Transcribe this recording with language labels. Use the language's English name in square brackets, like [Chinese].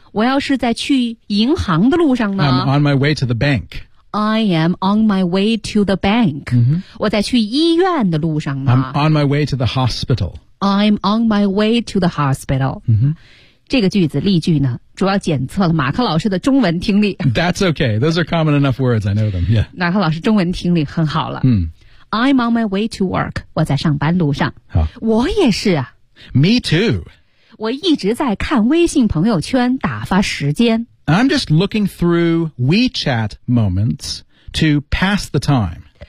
[Chinese] 我要是在去银行的路上呢？ [English] I'm on my way to the bank。 I am on my way to the bank、嗯、 [Chinese] 我在去医院的路上呢？ [English] I'm on my way to the hospital。 I'm on my way to the hospital、 mm-hmm. [Chinese] 这个句子例句呢主要检测了马克老师的中文听力。 [English] That's okay, those are common enough words, I know them、yeah. [Chinese] 马克老师中文听力很好了、mm. [English] I'm on my way to work, [Chinese] 我在上班路上、 huh. 我也是啊。 [English] Me too. [Chinese] 我一直在看微信朋友圈打发时间。 [English] I'm just looking through WeChat moments to pass the time。